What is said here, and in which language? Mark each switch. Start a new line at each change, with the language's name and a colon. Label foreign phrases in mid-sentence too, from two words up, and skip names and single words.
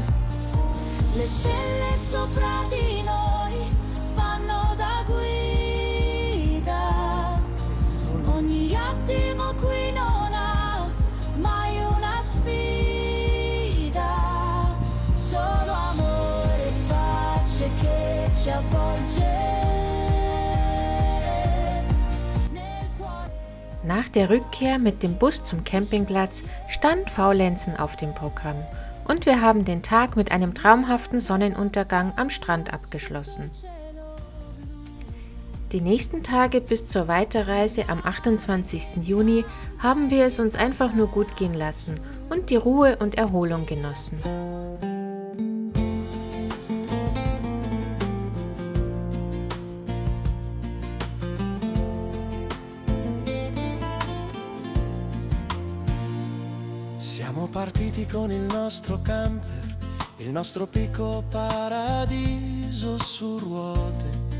Italian: Le stelle sopra di noi fanno da guida, ogni attimo qui non ha mai una sfida. Solo amore e pace che ci avvolge nel cuore.
German: Nach der Rückkehr mit dem Bus zum Campingplatz stand Faulenzen auf dem Programm und wir haben den Tag mit einem traumhaften Sonnenuntergang am Strand abgeschlossen. Die nächsten Tage bis zur Weiterreise am 28. Juni haben wir es uns einfach nur gut gehen lassen und die Ruhe und Erholung genossen.
Italian: Siamo partiti con il nostro camper, il nostro piccolo paradiso su ruote.